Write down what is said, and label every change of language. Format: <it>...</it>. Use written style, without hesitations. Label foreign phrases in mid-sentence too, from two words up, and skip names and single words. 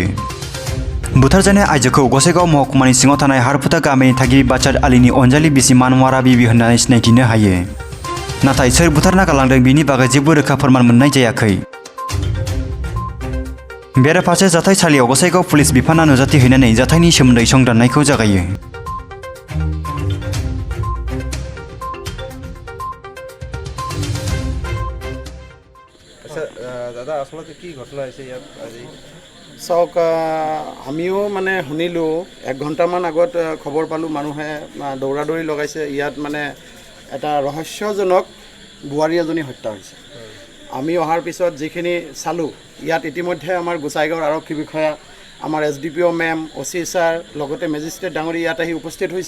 <brx>बुथारजानाय आइजोखौ गसाइगाव महकुमानि सिङाव थानाय हारफुटा गामिनि थागिबि बाचार आलीनि अनजालि बिसि मानवारा बिबि होननानै सिनायथिनो हायो। नाथाय सोर बुथारना गालांदों बिनि बागै जेबो रोखा फोरमान मोननाय जायाखै। बेराफारसे जाथायसालियाव गसाइगाव पुलिस बिफाना नुजाथिहैनानै जाथायनि सोमोन्दै संदाननायखौ जागायो।</brx> <as>দাদা আসলে কি ঘটনা হৈছে ইয়াত আজি? চাওক, আমিও মানে শুনিলোঁ 1 ঘণ্টামান আগত খবৰ পালোঁ, মানুহে দৌৰা দৌৰি লগাইছে। ইয়াত মানে এটা ৰহস্যজনক বোৱাৰী এজনী হত্যা হৈছে। আমি অহাৰ পিছত যিখিনি চালোঁ, ইয়াত ইতিমধ্যে আমাৰ গোসাইগাঁৱৰ আৰক্ষী বিষয়া, আমাৰ SDPO মেম, OC ছাৰ, লগতে মেজিষ্ট্ৰেট ডাঙৰী ইয়াত আহি উপস্থিত হৈছে।</as>